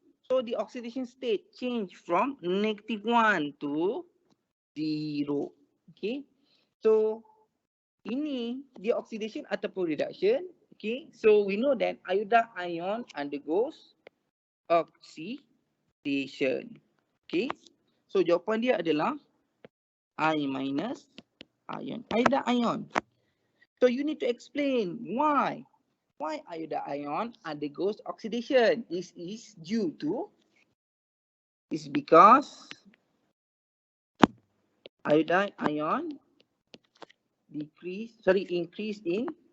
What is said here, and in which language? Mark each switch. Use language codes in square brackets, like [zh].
[en] So the oxidation state change from -1 to 0. Okay. [ms] So ini dia oxidation ataupun reduction. Okay. [en] So we know that iodide ion undergoes oxidation. Okay. [ms] So jawapan dia adalah I minus ion. [en] Iodide ion. So you need to explain why iodide ion undergoes oxidation. This is because iodide ion increase in